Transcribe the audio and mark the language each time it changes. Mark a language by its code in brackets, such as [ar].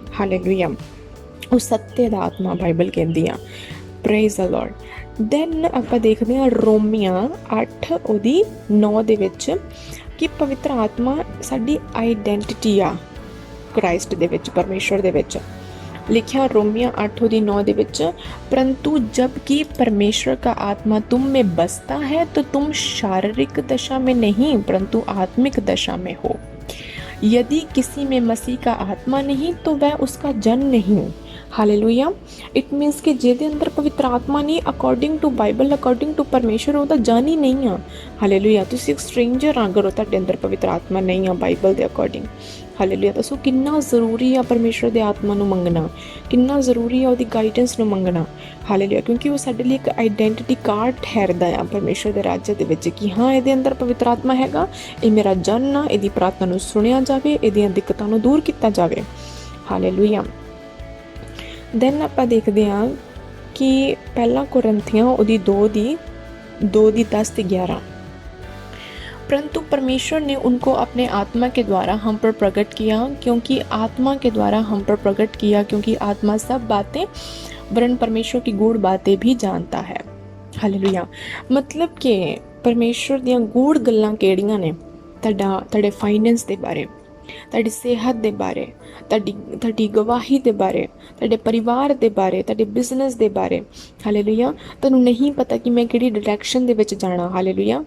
[pa] Hallelujah, ਉਹ ਸੱਤੇ ਦਾ ਆਤਮਾ ਬਾਈਬਲ ਕਹਿੰਦੀ ਆ। Praise the Lord. ਦੈਨ ਆਪਾਂ ਦੇਖਦੇ ਹਾਂ ਰੋਮੀਆਂ 8 ਉਹਦੀ 9 ਦੇ ਵਿੱਚ ਕਿ ਪਵਿੱਤਰ ਆਤਮਾ ਸਾਡੀ ਆਈਡੈਂਟਿਟੀ ਆ ਕ੍ਰਾइस्ट ਦੇ ਵਿੱਚ, ਪਰਮੇਸ਼ਵਰ ਦੇ ਵਿੱਚ। [hi] लिखा रोमिया 8:9 ਦੇ ਵਿੱਚ, परंतु जब कि परमेश्वर का आत्मा तुम में बसता है तो तुम शारीरिक दशा में नहीं परंतु आत्मिक दशा में हो। यदि किसी में मसीह का आत्मा नहीं तो वह उसका जन नहीं। हालेलुया। [en] it means [pa] कि ਜਿਹਦੇ ਅੰਦਰ ਪਵਿੱਤਰ ਆਤਮਾ ਨਹੀਂ, according to Bible, according to ਪਰਮੇਸ਼ਰ, ਉਹਦਾ ਜਨ ਹੀ ਨਹੀਂ ਆ। ਹਾਲੇਲੂਇਆ। ਤੁਸੀਂ ਇੱਕ ਸਟ੍ਰੇਂਜਰ ਆ ਅਗਰ ਤੁਹਾਡੇ ਅੰਦਰ ਪਵਿੱਤਰ ਆਤਮਾ ਨਹੀਂ ਆ ਬਾਈਬਲ ਦੇ ਅਕੋਰਡਿੰਗ। ਹਾਲੇਲੂਇਆ। ਦੱਸੋ ਕਿੰਨਾ ਜ਼ਰੂਰੀ ਆ ਪਰਮੇਸ਼ਰ ਦੇ ਆਤਮਾ ਨੂੰ ਮੰਗਣਾ, ਕਿੰਨਾ ਜ਼ਰੂਰੀ ਆ ਉਹਦੀ ਗਾਈਡੈਂਸ ਨੂੰ ਮੰਗਣਾ। ਹਾਲੇਲੂਇਆ। ਕਿਉਂਕਿ ਉਹ ਸਾਡੇ ਲਈ ਇੱਕ ਆਈਡੈਂਟਿਟੀ ਕਾਰਡ ਠਹਿਰਦਾ ਆ ਪਰਮੇਸ਼ਰ ਦੇ ਰਾਜ ਦੇ ਵਿੱਚ ਕਿ ਹਾਂ ਇਹਦੇ ਅੰਦਰ ਪਵਿੱਤਰ ਆਤਮਾ ਹੈਗਾ, ਇਹ ਮੇਰਾ ਜਨ ਆ, ਇਹਦੀ ਪ੍ਰਾਰਥਨਾ ਨੂੰ ਸੁਣਿਆ ਜਾਵੇ, ਇਹਦੀਆਂ ਦਿੱਕਤਾਂ ਨੂੰ ਦੂਰ ਕੀਤਾ ਜਾਵੇ। ਹਾਲੇਲੂਇਆ। ਦੈਨ ਆਪਾਂ ਦੇਖਦੇ ਹਾਂ ਕਿ ਪਹਿਲਾ ਕੁਰਿੰਥੀਆਂ ਉਹਦੀ 2 ਦੀ 10 ਤੇ 11, [hi] परंतु परमेश्वर ने उनको अपने आत्मा के द्वारा हम पर प्रकट किया, क्योंकि आत्मा के द्वारा हम पर प्रकट किया, क्योंकि आत्मा सब बातें वरन परमेश्वर की गूढ़ बातें भी जानता है। हालेलुया। [pa] मतलब कि परमेश्वर ਦੀਆਂ ਗੂੜ ਗੱਲਾਂ ਕਿਹੜੀਆਂ ਨੇ? ਤੁਹਾਡੇ ਫਾਈਨੈਂਸ ਦੇ ਬਾਰੇ, ਤੁਹਾਡੀ ਸਿਹਤ ਦੇ ਬਾਰੇ, ਤੁਹਾਡੀ ਗਵਾਹੀ ਦੇ ਬਾਰੇ, ਤੁਹਾਡੇ ਪਰਿਵਾਰ ਦੇ ਬਾਰੇ, ਤੁਹਾਡੇ ਬਿਜ਼ਨਸ ਦੇ ਬਾਰੇ। ਹਾਲੇਲੂਇਆ। ਤੁਹਾਨੂੰ ਨਹੀਂ ਪਤਾ ਕਿ ਮੈਂ ਕਿਹੜੀ ਡਾਇਰੈਕਸ਼ਨ ਦੇ ਵਿੱਚ ਜਾਣਾ। ਹਾਲੇਲੂਇਆ।